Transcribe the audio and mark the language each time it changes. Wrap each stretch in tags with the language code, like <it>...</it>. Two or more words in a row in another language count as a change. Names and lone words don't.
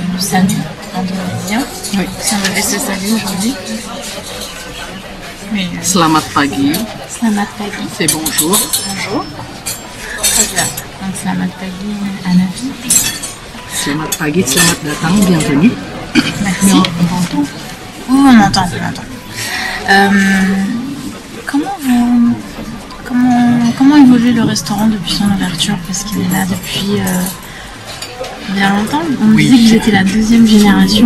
<fr>salut indonésien. Oui. Ça me fait ce salut aujourd'hui. Mais,</fr> <id>Selamat pagi, Selamat pagi.</id> <fr>c'est bonjour. Bonjour. Très bien. Donc</fr> <id>Selamat pagi</id> <fr>Hanafi.</fr> <id>Selamat pagi, selamat datang,</id> <fr>bienvenue. Merci. Mais on entend. Oui, on entend. Comment évolue le restaurant depuis son ouverture? Parce qu'il est là depuis bien longtemps. On me Oui. disait que vous étiez la deuxième génération.</fr>